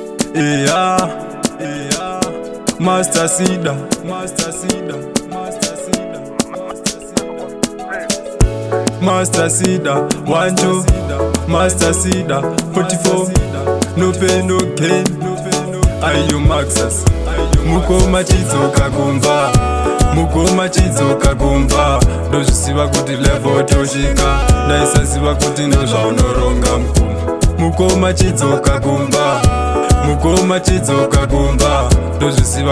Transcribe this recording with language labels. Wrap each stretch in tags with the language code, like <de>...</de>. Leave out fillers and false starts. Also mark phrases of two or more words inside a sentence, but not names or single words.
<en>Yeah, Master Sida, Master Sida, 1 2, Master Sida, 44, no pain no gain,</en> <sn>ayo maxas, mukoma chidzoka kumba, mukoma chidzoka kumba, ndozvisiva kuti level tosvika, ndaisaziva kuti ndozvaunoronga mukoma, mukoma chidzoka kumba, mukoma chidzoka kumba, ndozvisiva</sn>